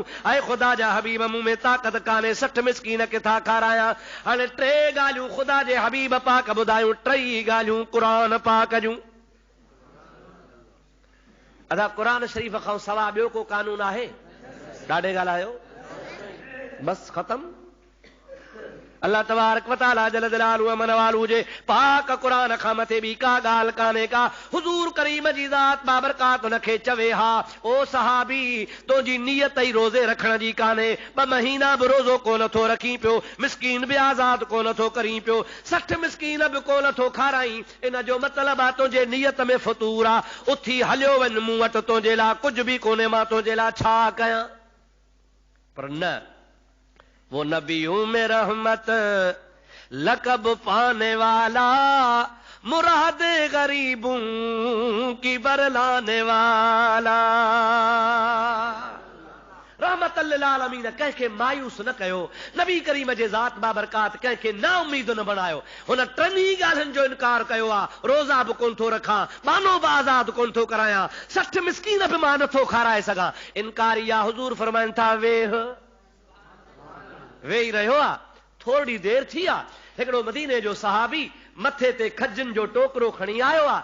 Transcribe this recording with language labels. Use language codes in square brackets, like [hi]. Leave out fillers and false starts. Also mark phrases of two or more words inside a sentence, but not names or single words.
[sd] ऐं ख़ुदा जा हबीब, मूं में ताक़त कान्हे, 60 मिस्कीन किथां खारायां? हाणे 3 ॻाल्हियूं ख़ुदा जे हबीब पाक ॿुधायूं, 3 ॻाल्हियूं क़ुरान पाक जूं। अदा क़ुरान शरीफ़ खां सवाइ ॿियो को कानून आहे? ॾाढे ॻाल्हायो, बस ख़तम। [ar] الله تبارك وتعالى جل جلاله عم نواله [sd] जे पाक क़ुरान खां मथे ॿी का ॻाल्हि कान्हे का। हुज़ूर करीम जी ज़ात बाबरकात हुनखे चवे हा, ओ सहाबी, तुंहिंजी नियत ई रोज़े रखण जी कान्हे, 2 महीना बि रोज़ो कोन थो रखी पियो, मिस्कीन बि आज़ाद कोन थो करी पियो, 60 मिस्कीन बि कोन थो खाराई। इन जो मतिलबु आहे तुंहिंजे नियत में फतूर आहे। उथी हलियो वञ, मूं वटि तुंहिंजे लाइ कुझु बि कोन्हे, मां तुंहिंजे लाइ छा कयां? पर न, [ur] وہ نبیوں میں رحمت لقب پانے والا، مراد غریبوں کی بر لانے والا. [ar] رحمة للعالمين [sd] कंहिंखे मायूस न कयो। नबी करीम जे ज़ात बाबरकात कंहिंखे ना उम्मीद न बणायो। हुन 3 ॻाल्हियुनि जो इनकार कयो आहे। रोज़ा बि कोन थो रखां, बानो बि आज़ाद कोन थो करायां, 60 मिस्कीन बि मां नथो खाराए सघां। इनकार या हुज़ूर फरमाइनि था, वेही रहियो आहे, थोरी देर थी आहे, हिकिड़ो मदीने जो सहाबी मथे ते खजनि जो टोकरो खणी आयो आहे।